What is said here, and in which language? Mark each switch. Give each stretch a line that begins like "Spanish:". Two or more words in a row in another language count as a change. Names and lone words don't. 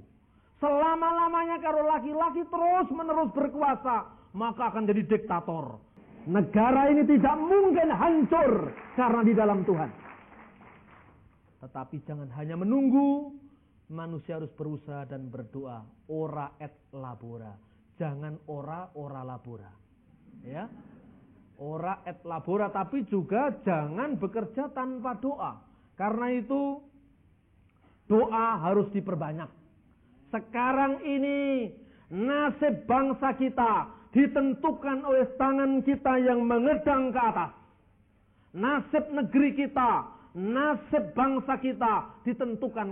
Indonesian: Selama-lamanya kalau laki-laki terus-menerus berkuasa, maka akan jadi diktator. Negara ini tidak mungkin hancur karena di dalam Tuhan. Tetapi jangan hanya menunggu, manusia harus berusaha dan berdoa.
Latin: Ora et labora.
Indonesian: Jangan
Latin: ora labora. Ya. Ora et labora,
Indonesian: tapi juga jangan bekerja tanpa doa. Karena itu doa harus diperbanyak. Sekarang ini nasib bangsa kita ditentukan oleh tangan kita yang mengedang ke atas. Nasib negeri kita, nasib bangsa kita ditentukan.